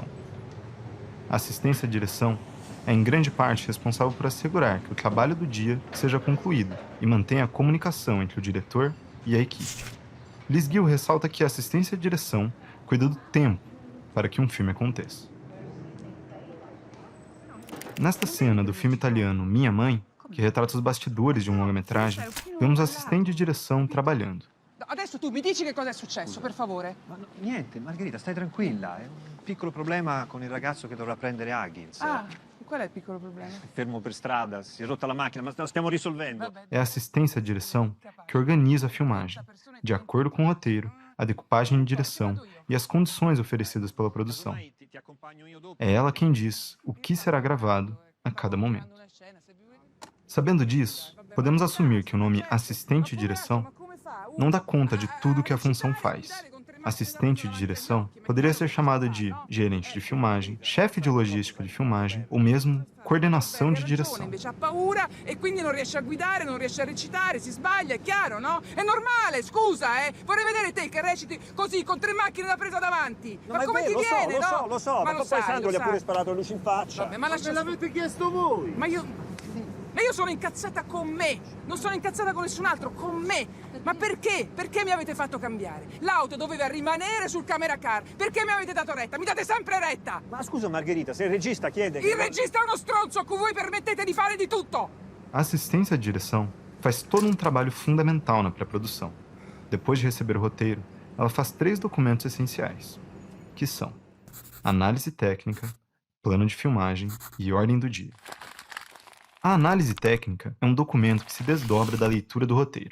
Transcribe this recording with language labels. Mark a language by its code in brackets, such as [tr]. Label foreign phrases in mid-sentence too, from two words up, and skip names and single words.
[pt] A assistência de direção é em grande parte responsável por assegurar que o trabalho do dia seja concluído e mantenha a comunicação entre o diretor e a equipe. Liz Gill ressalta que a assistência de direção cuida do tempo para que um filme aconteça. Nesta cena do filme italiano Minha Mãe, que retrata os bastidores de um longa-metragem, vemos a assistente de direção trabalhando. [it] Adesso tu mi dici che cosa è successo, per favore? Ma niente, Margherita, stai tranquilla. È un piccolo problema con il ragazzo che dovrà prendere Huggins. Ah, qual è il piccolo problema? È fermo per strada, si è rotta la macchina, ma lo stiamo risolvendo. Vabbè. [pt] É a assistência de direção que organiza a filmagem, de acordo com o roteiro, a decupagem de direção e as condições oferecidas pela produção. [it] Ormai ti accompagno io dopo. [pt] É ela quem diz o que será gravado a cada momento. Sabendo disso, podemos assumir que o nome assistente de direção não dá conta de tudo que a função faz. Assistente de direção poderia ser chamado de gerente de filmagem, chefe de logística de filmagem ou mesmo coordenação de direção. [it] Invece ha paura e quindi non riesce a guidare, non riesce a recitare, si sbaglia, è chiaro, no? È normale, scusa, eh! Vorrei vedere te che reciti così, con 3 macchine da presa davanti. Ma come ti viene, no? Lo so, Ma ma lo poi sai, Sandro lo gli ha pure sai. sparato le luci in faccia. Vabbè, ma lascia... l'avete chiesto voi? Ma io sono incazzata con me, non sono incazzata con nessun altro, con me. Ma perché? Perché mi avete fatto cambiare? L'auto doveva rimanere sul [en] camera car. [it] Perché mi avete dato retta? Mi date sempre retta! Ma scusa Margherita, se il regista chiede... Il regista è uno stronzo a cui voi permettete di fare di tutto! [pt] A assistência de direção faz todo um trabalho fundamental na pré-produção. Depois de receber o roteiro, ela faz 3 documentos essenciais, que são análise técnica, plano de filmagem e ordem do dia. A análise técnica é um documento que se desdobra da leitura do roteiro.